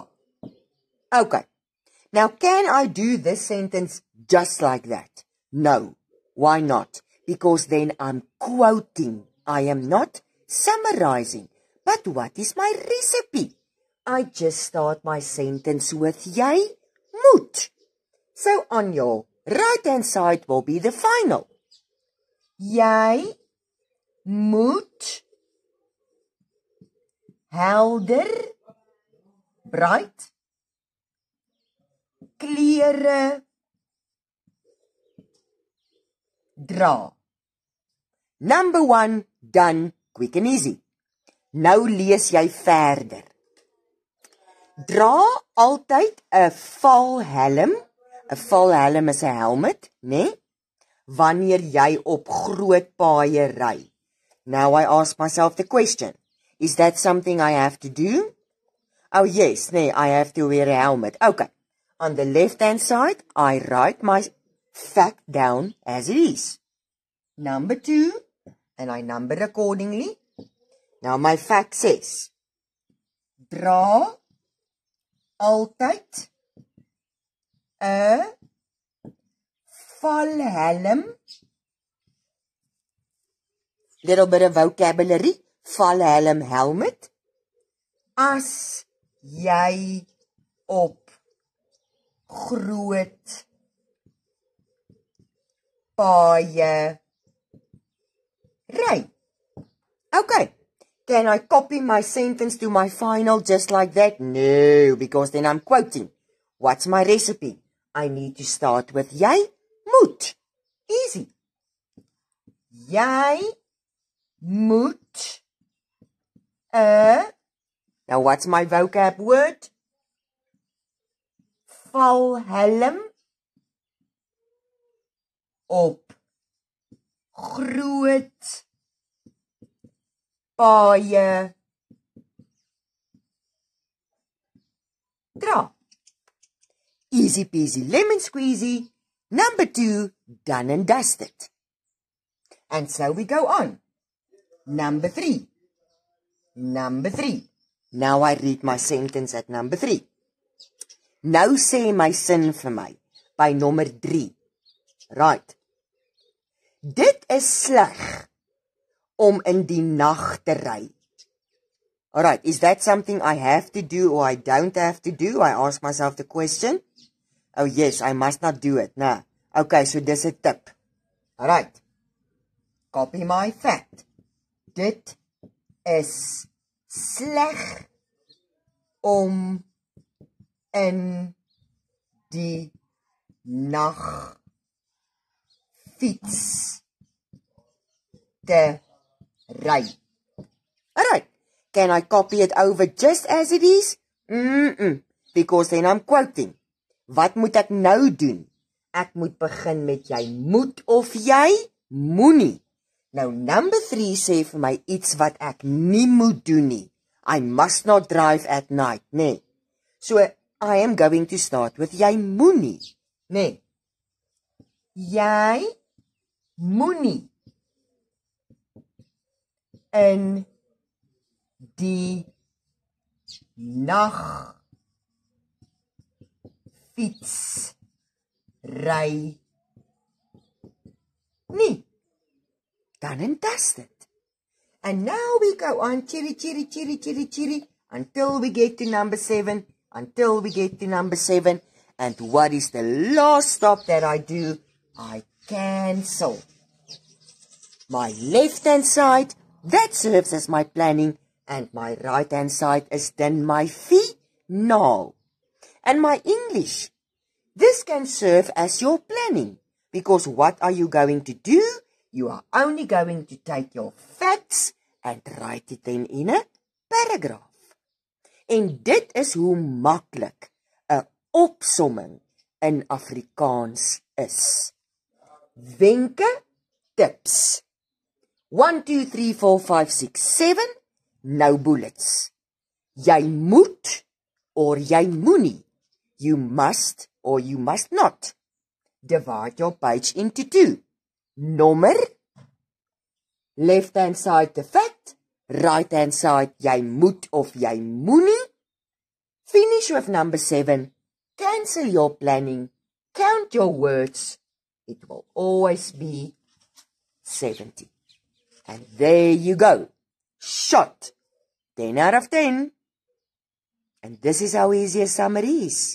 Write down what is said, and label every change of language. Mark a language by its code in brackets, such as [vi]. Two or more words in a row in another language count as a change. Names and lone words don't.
[en] Okay. Now, can I do this sentence just like that? No. Why not? Because then I'm quoting. I am not summarizing. But what is my recipe? I just start my sentence with [af] jy moet. [en] So on your right-hand side will be the final. [af] Jy moet helder, bright kleure dra. [en] Number 1, done, quick and easy. [af] Nou lees jy verder. Dra altyd 'n valhelm. 'n Valhelm is 'n helmet, né? Wanneer jy op groot paaie ry. [en] Now I ask myself the question, is that something I have to do? Oh yes, nee, I have to wear a helmet. Okay. On the left-hand side, I write my fact down as it is. Number 2, and I number accordingly. Now my fact says, [af] dra altyd 'n valhelm. [en] Little bit of vocabulary. [af] Valhelm helmet. As jy op groot paaie ry. [en] Okay. Can I copy my sentence to my final just like that? No, because then I'm quoting. What's my recipe? I need to start with [af] jy moet. [en] Easy. [af] Jy moet [en] now what's my vocab word? [af] Valhelm op groot paaie dra. [en] Easy peasy lemon squeezy. Number 2, done and dusted. And so we go on. Number 3. Number 3. Now I read my sentence at number 3. [af] Nou sê my sin vir my by nommer 3. [en] Right. [af] Dit is sleg om in die nag te ry. [en] Alright, is that something I have to do or I don't have to do? I ask myself the question. Oh yes, I must not do it. Nah. Okay, so [af] dis 'n tip. [en] Alright. Copy my fact. [af] Dit is sleg om in die nag fiets te ry. [en] Alright. Can I copy it over just as it is? Because then I'm quoting. [af] Wat moet ek nou doen? Ek moet begin met jy moet of jy moenie. Nou number 3 sê vir my iets wat ek nie moet doen nie. [en] I must not drive at night, nee. So I am going to start with [af] jy moenie, nee. Jy moenie in die nag fietsry nie. [en] Done and dusted. And now we go on chiri, chiri, chiri, chiri, chiri, until we get to number 7, until we get to number 7. And what is the last stop that I do? I cancel. My left-hand side, that serves as my planning, and my right-hand side is then my final. And my English, this can serve as your planning, because what are you going to do? You are only going to take your facts and write it then in a paragraph. [af] En dit is hoe maklik 'n opsomming in Afrikaans is. Wenke, tips. 1, 2, 3, 4, 5, 6, 7. Nou bullets. Jy moet or jy moenie. [en] You must or you must not. Divide your page into 2. Nommer. Left hand side the fact. Right hand side [af] jy moet of jy moenie. [en] Finish with number 7. Cancel your planning. Count your words. It will always be 70. And there you go. Shot. 10 out of 10. And this is how easy a summary is.